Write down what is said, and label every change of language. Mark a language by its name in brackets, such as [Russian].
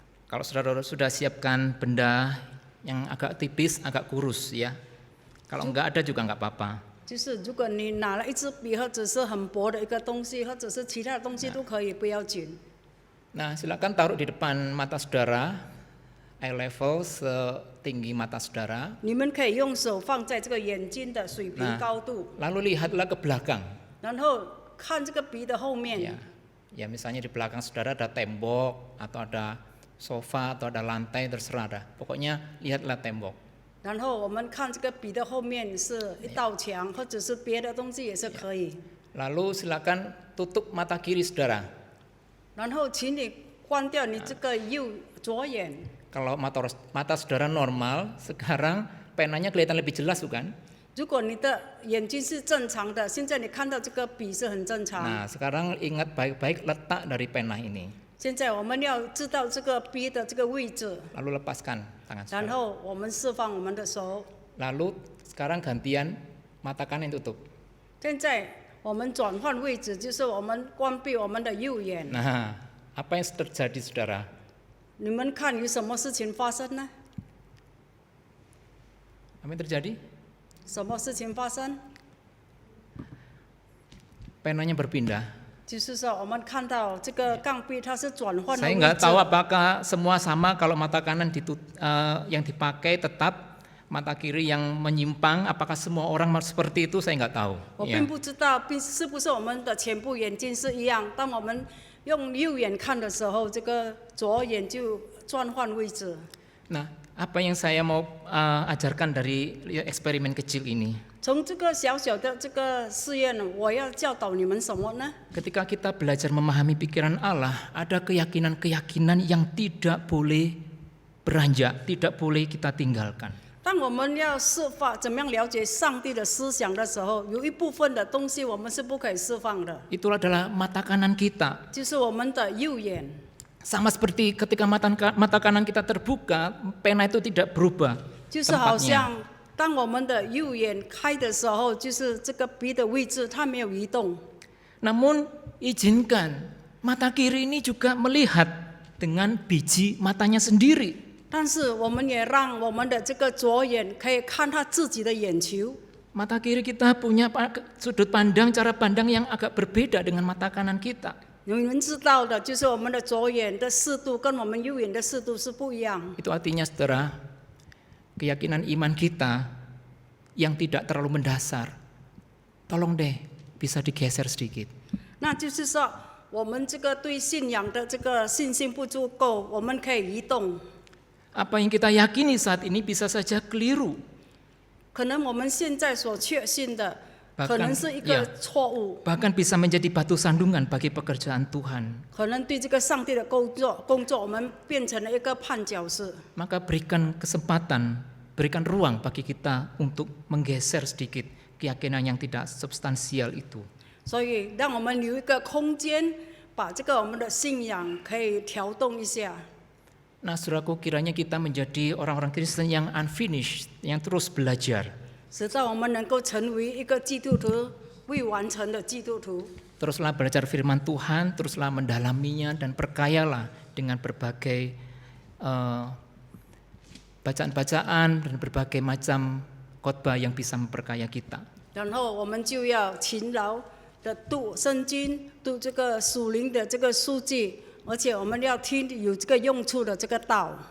[Indonesian] Kalau saudara sudah siapkan benda yang agak tipis, agak kurus, ya. Kalau enggak ada juga enggak apa-apa. [Chinese] 就是如果你拿了一支笔，或者是很薄的一个东西，或者是其他的东西都可以，不要紧。 [Indonesian] Nah, silakan taruh di depan mata saudara, [English] eye level [Indonesian] setinggi mata saudara. [Chinese] 你们可以用手放在这个眼睛的水平高度， [Indonesian] Lalu lihatlah ke belakang. [Chinese] 然后看这个笔的后面。 [Indonesian] Ya, misalnya di belakang saudara ada tembok atau ada sofa atau ada lantai, terserah dah. Pokoknya lihatlah tembok. [Chinese] 然后我们看这个笔的后面是一道墙，或者是别的东西也是可以。 [Indonesian] Lalu silakan tutup mata kiri saudara. [Chinese] 然后请你关掉你这个左眼。 [Indonesian] Kalau mata saudara normal, sekarang penanya kelihatan lebih jelas bukan? [Chinese] 如果你的眼睛是正常的，现在你看到这个笔是很正常。 [Indonesian] Nah, sekarang ingat baik-baik letak dari pena ini. [Chinese] 现在我们要知道这个笔的这个位置， [Indonesian] Lalu lepaskan tangan [Chinese] 然 [Indonesian] saudara. [Chinese] 后我们释放我们的手。 [Indonesian] Lalu sekarang gantian mata kanan tutup. [Chinese] 现在我们转换位置，就是我们关闭我们的右眼。 [Indonesian] Nah, apa yang terjadi saudara? [Chinese] 你们看有什么事情发生呢？ [Indonesian] Apa yang terjadi? [Chinese] 什么事情发生？ [Indonesian] Penanya berpindah. [Chinese] 就是说，我们看到这个钢笔它是转换的 [Indonesian] Saya [Chinese] 位 [Indonesian] nggak tahu apakah semua sama kalau mata kanan yang dipakai tetap, mata kiri yang menyimpang, apakah semua orang seperti itu saya nggak tahu. [Chinese] 我 [Indonesian] Ya. [Chinese] 并不知道，是不是我们的全部眼睛是一样。当我们用右眼看的时候，这个左眼就转换位置。 [Indonesian] Nah, apa yang saya mau ajarkan dari eksperimen kecil ini? [Chinese] 从这个小小的这个试验，我要教导你们什么呢？ [Indonesian] Ketika kita belajar memahami pikiran Allah, ada keyakinan-keyakinan yang tidak boleh beranjak, tidak boleh kita tinggalkan. [Chinese] 当我们要释放怎么样了解上帝的思想的时候，有一部分的东西我们是不可以释放的， [Indonesian] Itu adalah mata kanan kita. [Chinese] 就是我们的右眼。 [Indonesian] Sama seperti ketika mata kanan kita terbuka, pena itu tidak berubah [Chinese] 就是好 [Indonesian] tempatnya. [Chinese] 像当我们的右眼开的时候，就是这个笔的位置它没有移动。 [Indonesian] Namun izinkan mata kiri ini juga melihat dengan biji matanya sendiri. [Chinese] 但是我们也让我们的这个左眼可以看他自己的眼球。 [Indonesian] Mata kiri kita punya sudut pandang, cara pandang yang agak berbeda dengan mata kanan kita. [Chinese] 你们知道的，就是我们的左眼的视度跟我们右眼的视度是不一样。 [Indonesian] Itu artinya saudara, keyakinan iman kita yang tidak terlalu mendasar, tolong deh bisa digeser sedikit. [Chinese] 那就是说，我们这个对信仰的这个信心不足够，我们可以移动。 [Indonesian] Apa yang kita yakini saat ini bisa saja keliru. [Chinese] 可能我们现在所确信的， [Indonesian] Bahkan, [Chinese] 可能是一个错误， [Indonesian] Bahkan bisa menjadi batu sandungan bagi pekerjaan Tuhan. [Chinese] 可能对这个上帝的工作，我们变成了一个绊脚石。 [Indonesian] Maka berikan kesempatan, berikan ruang bagi kita untuk menggeser sedikit keyakinan yang tidak substansial itu. [Chinese] 所以，让我们留一个空间，把这个我们的信仰可以调动一下。 [Indonesian] Nah, saudaraku, kiranya kita menjadi orang-orang Kristen yang unfinished, yang terus belajar. [Chinese] 使到我们能够成为一个基督徒，未完成的基督徒。 [Indonesian] Teruslah belajar firman Tuhan, teruslah mendalaminya dan perkayalah dengan berbagai bacaan-bacaan dan berbagai macam khotbah yang bisa memperkaya kita. [Chinese] 然后我们就要勤劳的读圣经，读这个属灵的这个书籍，而且我们要听有这个用处的这个道。